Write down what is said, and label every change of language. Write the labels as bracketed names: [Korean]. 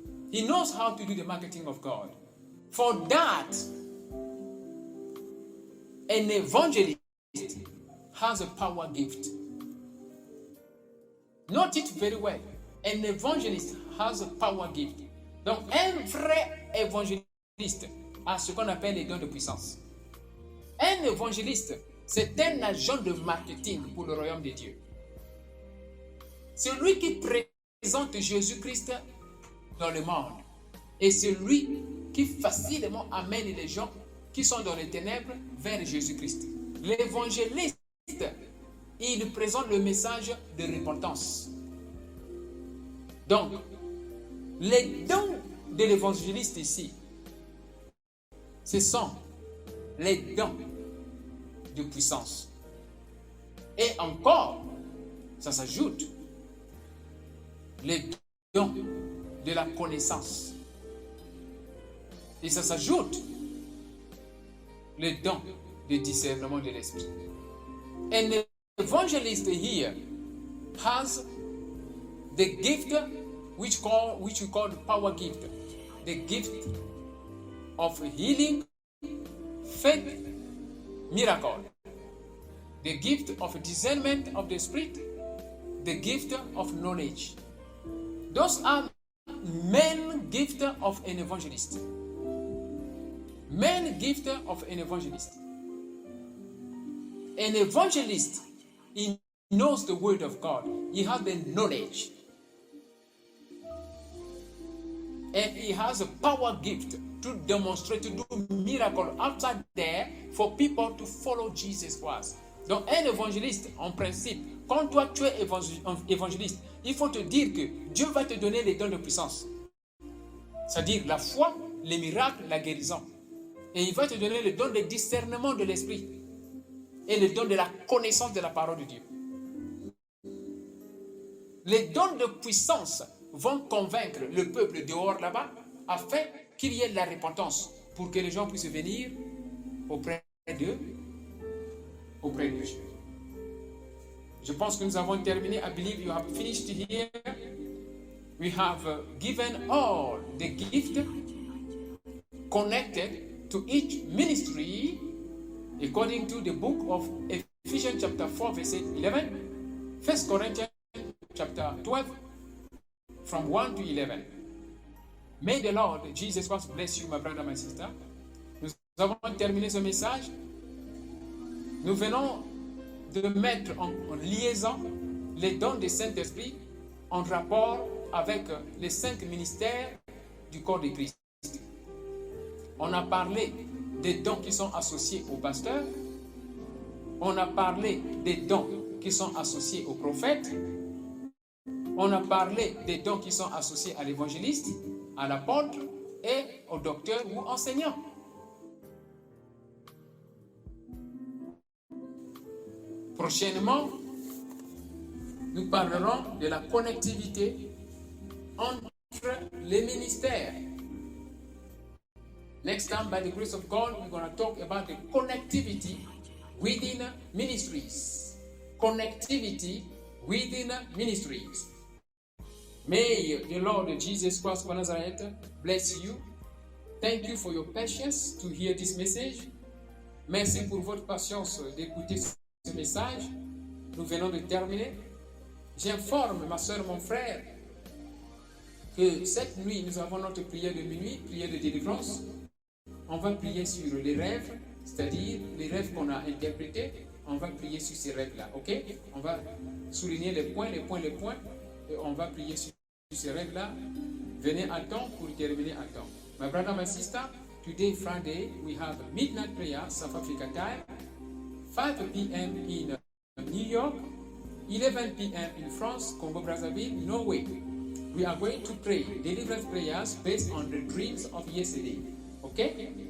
[English] He knows how to do the marketing of God. For that, an evangelist has a power gift. Note it very well. An evangelist has a power gift. [French] Donc, un vrai évangéliste a ce qu'on appelle les dons de puissance. Un évangéliste, c'est un agent de marketing pour le royaume de Dieu. Celui qui présente Jésus-Christ dans le monde. Et celui qui facilement amène les gens qui sont dans les ténèbres vers Jésus-Christ. L'évangéliste, il présente le message de repentance. Donc, les dons de l'évangéliste ici, ce sont les dons de puissance. Et encore, ça s'ajoute les dons de la connaissance. Et ça s'ajoute les dons de discernement de l'esprit. [English] An evangelist here has the gift which we call the power gift. The gift of healing, faith, miracle. The gift of discernment of the spirit. The gift of knowledge. Those are main gift of an evangelist. Main gift of an evangelist. An evangelist, he knows the word of God. He has the knowledge. And he has a power gift to demonstrate, to do miracle outside there for people to follow Jesus Christ. [French] Donc un évangéliste, en principe, quand toi tu es évangéliste, il faut te dire que Dieu va te donner les dons de puissance. C'est-à-dire la foi, les miracles, la guérison. Et il va te donner le don de discernement de l'esprit et le don de la connaissance de la parole de Dieu. Les dons de puissance vont convaincre le peuple dehors là-bas afin qu'il y ait de la repentance pour que les gens puissent venir auprès d'eux, auprès de Dieu. Je pense que nous avons terminé. [English] I believe you have finished here. We have given all the gift connected to each ministry according to the book of Ephesians chapter 4 verse 11, 1 Corinthians chapter 12 from 1 to 11. May the Lord Jesus Christ bless you, my brother, my sister. [French] Nous avons terminé ce message. Nous venons de mettre en liaison les dons du Saint-Esprit en rapport avec les 5 ministères du corps de Christ. On a parlé des dons qui sont associés aux pasteurs. On a parlé des dons qui sont associés aux prophètes. On a parlé des dons qui sont associés à l'évangéliste, à l'apôtre et au docteur ou enseignant. Prochainement, nous parlerons de la connectivité entre les ministères. [English] Next time, by the grace of God, we're going to talk about the connectivity within ministries. Connectivity within ministries. May the Lord Jesus Christ of Nazareth bless you. Thank you for your patience to hear this message. [French] Merci pour votre patience d'écouter ce message. Nous venons de terminer. J'informe ma soeur, mon frère, que cette nuit, nous avons notre prière de minuit, prière de délivrance. On va prier sur les rêves, c'est-à-dire les rêves qu'on a interprétés. On va prier sur ces rêves-là, ok? On va souligner les points, et on va prier sur ces rêves-là. Venez à temps pour terminer à temps. [English] My brother, my sister, today, Friday, we have midnight prayer, South Africa time, 5 p.m. in New York, 11 p.m. in France, Congo-Brazzaville, Norway. We are going to pray deliverance prayers based on the dreams of yesterday. Okay?